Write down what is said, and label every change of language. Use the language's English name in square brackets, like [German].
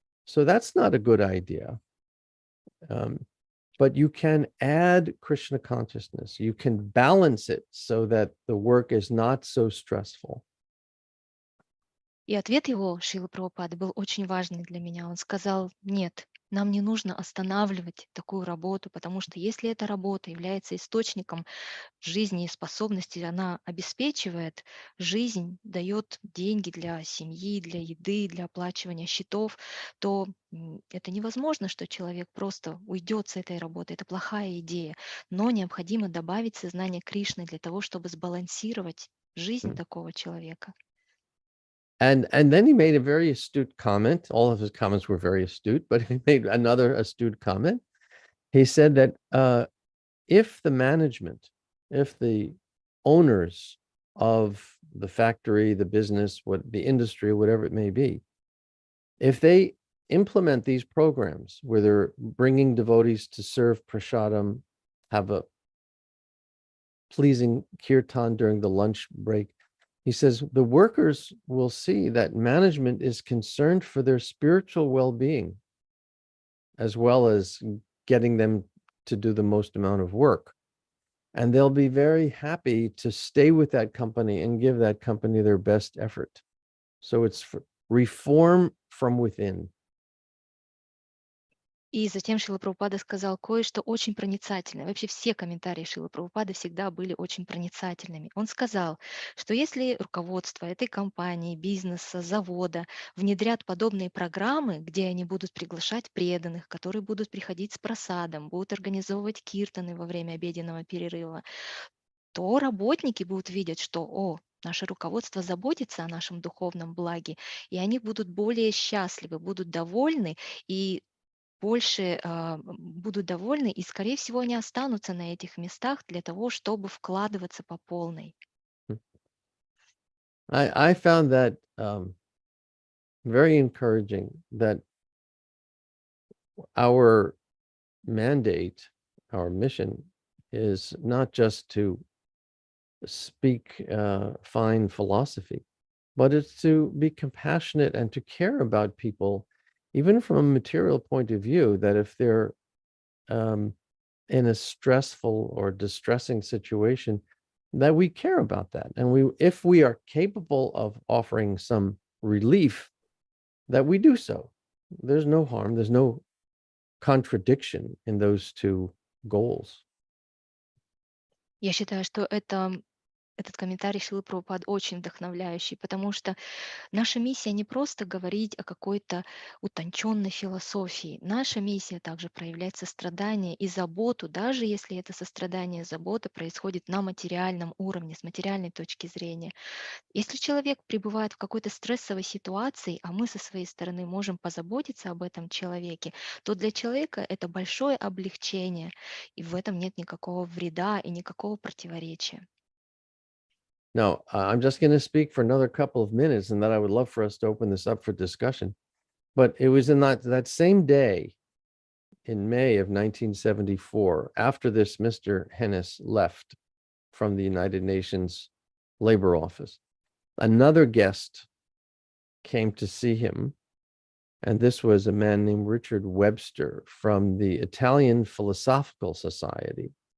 [English] So that's not a good idea. Um, but you can add Krishna consciousness. You can balance it so that the work is not so stressful. [Russian] И ответ его, Шрилы Прабхупады, был очень важный для меня. Он сказал: нет, нам не нужно останавливать такую работу, потому что если эта работа является источником жизни и способностей, она обеспечивает жизнь, дает деньги для семьи, для еды, для оплачивания счетов, то это невозможно, что человек просто уйдет с этой работы. Это плохая идея. Но необходимо добавить сознание Кришны для того, чтобы сбалансировать жизнь Mm. такого человека. [English] And then he made a very astute comment. All of his comments were very astute, but he made another astute comment. He said that if the management, if the owners of the factory, the business, what the industry, whatever it may be, if they implement these programs where they're bringing devotees to serve prasadam, have a pleasing kirtan during the lunch break, he says the workers will see that management is concerned for their spiritual well-being as well as getting them to do the most amount of work. And they'll be very happy to stay with that company and give that company their best effort. So it's reform from within. [Russian] И затем Шрила Прабхупада сказал кое-что очень проницательное. Вообще все комментарии Шрилы Прабхупады всегда были очень проницательными. Он сказал, что если руководство этой компании, бизнеса, завода внедрят подобные программы, где они будут приглашать преданных, которые будут приходить с просадом, будут организовывать киртаны во время обеденного перерыва, то работники будут видеть, что, наше руководство заботится о нашем духовном благе, и они будут более счастливы, будут довольны, и больше будут довольны, и, скорее всего, они останутся на этих местах для того, чтобы вкладываться по полной. [English] I found that very encouraging, that our mandate, our mission is not just to speak fine philosophy, but it's to be compassionate and to care about people, even from a material point of view, that if they're um, in a stressful or distressing situation, that we care about that. And if we are capable of offering some relief, that we do so. There's no harm, there's no contradiction in those two goals. [Russian] Я считаю, что этот комментарий Шилы Прабхупады очень вдохновляющий, потому что наша миссия не просто говорить о какой-то утонченной философии. Наша миссия также проявлять сострадание и заботу, даже если это сострадание и забота происходит на материальном уровне, с материальной точки зрения. Если человек пребывает в какой-то стрессовой ситуации, а мы со своей стороны можем позаботиться об этом человеке, то для человека это большое облегчение, и в этом нет никакого вреда и никакого противоречия. [English] Now, I'm just going to speak for another couple of minutes, and then I would love for us to open this up for discussion. But it was in that same day, in May of 1974, after this Mr. Hennis left from the United Nations Labor Office, another guest came to see him, and this was a man named Richard Webster from the Italian Philosophical Society.